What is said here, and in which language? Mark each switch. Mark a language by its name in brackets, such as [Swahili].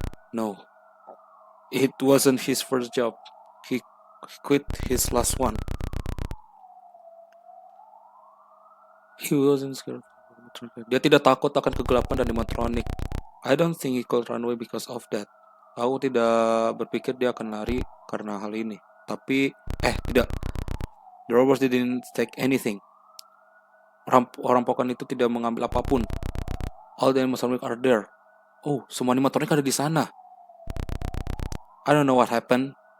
[English] No. It wasn't his first job. He quit his last one. He wasn't scared. [Indonesian] Dia tidak takut akan kegelapan dan animatronic. [English] I don't think he could run away because of that. [Indonesian] Aku tidak berpikir dia akan lari karena hal ini. Tapi, tidak. [English] The robbers didn't take anything. [Indonesian] Rampokan itu tidak mengambil apapun. [English] All the animatronic are there. [Indonesian] Oh, semua animatronic ada di sana. [English] I don't know what happened.